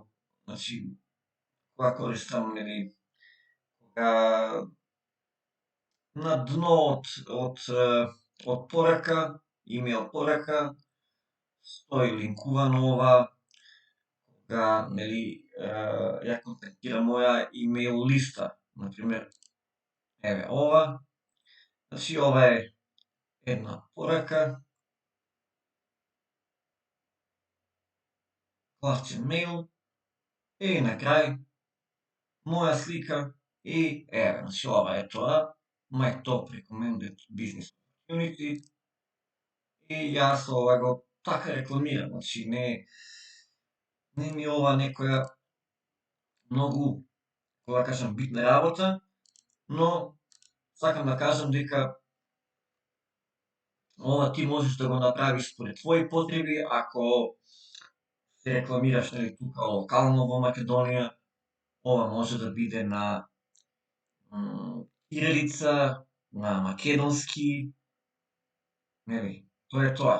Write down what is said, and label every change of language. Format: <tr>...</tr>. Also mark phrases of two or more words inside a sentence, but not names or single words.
<mk>Значи, кога користам, нели, кога на дно од порака, имејл порака, стои линкувано ова, кога, нели, ја контактира моја имејл листа, например, еве ова. Значи, ова е една порака, класичен мејл и на крај моја слика и еве, значи ова е тоа,</mk> <en>my top recommended business opportunity</en> <mk>и јас ова го така рекламирам, значи не ми ова некоја многу, како да кажам, битна работа, но сакам да кажам дека ова ти можеш да го направиш според твои потреби, ако се рекламираш, нели, тука локално во Македонија, ова може да биде на кирилица, на македонски, нели, тоа е тоа.</mk>